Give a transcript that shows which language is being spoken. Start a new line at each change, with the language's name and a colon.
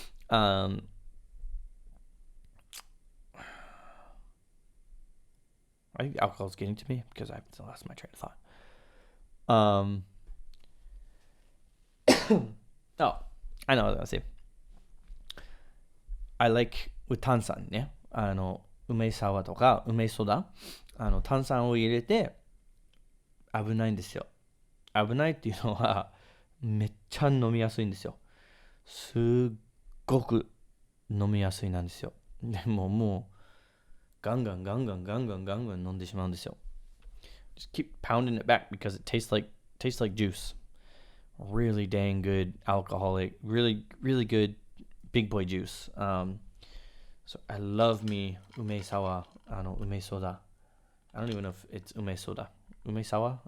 English: Um, I think alcohol's getting to me because I've lost my train of thought. Oh, I know what I was gonna say. I like with
Japanese: 炭酸ね。梅サワーとか梅ソダ。炭酸を入れて危ないんですよ。危ないっていうのはめっちゃ飲みやすいんですよ。すっごく飲みやすいなんですよ。でももうガンガンガンガンガンガンガンガン飲んでしまうんですよ。
English: Just keep pounding it back because it tastes like juice. Really dang good alcoholic, really really good big boy juice. So I love me ume sawa, ume soda. I don't even know if it's ume soda, ume sawa.